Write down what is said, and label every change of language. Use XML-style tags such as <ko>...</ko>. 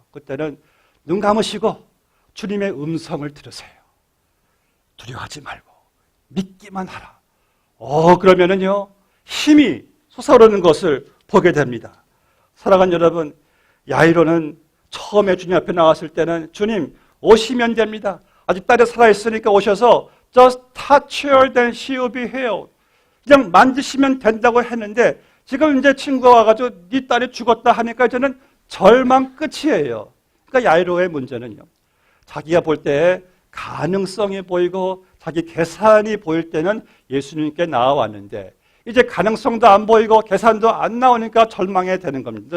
<ko>그때는 눈 감으시고 주님의 음성을 들으세요. 두려워하지 말고 믿기만 하라. 그러면은요, 힘이 솟아오르는 것을 보게 됩니다. 사랑하는 여러분, 야이로는 처음에 주님 앞에 나왔을 때는 주님 오시면 됩니다. 아직 딸이 살아있으니까 오셔서</ko> <en>just touch her, then she will be healed.</en> <ko>그냥 만지시면 된다고 했는데 지금 이제 친구가 와가지고 네 딸이 죽었다 하니까 이제는 절망 끝이에요. 그러니까 야이로의 문제는요, 자기가 볼 때 가능성이 보이고 자기 계산이 보일 때는 예수님께 나와왔는데 이제 가능성도 안 보이고 계산도 안 나오니까 절망해 되는 겁니다.</ko>